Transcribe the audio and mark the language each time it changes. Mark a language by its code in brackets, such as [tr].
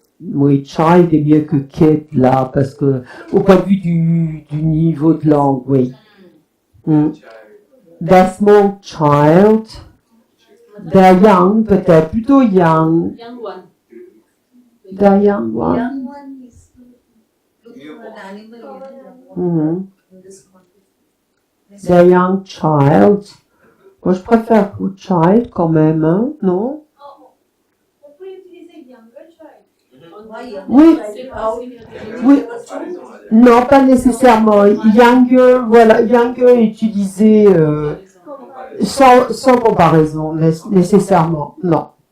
[fr] Oui, child est mieux que kid là, parce que au point de vue du niveau de langue, oui. [en] The small child. The young, [fr] peut-être plutôt [en] young. Young one. The young one. Young one is looking for an animal Mhm. in this context. The young child. [fr] Moi, je préfère good child quand même, hein, non? On peut utiliser [en] younger child. Why young? [fr] Oui. C'est pas aussi. Oui. Non, pas nécessairement. Younger, voilà, younger est utilisé sans comparaison, nécessairement, non.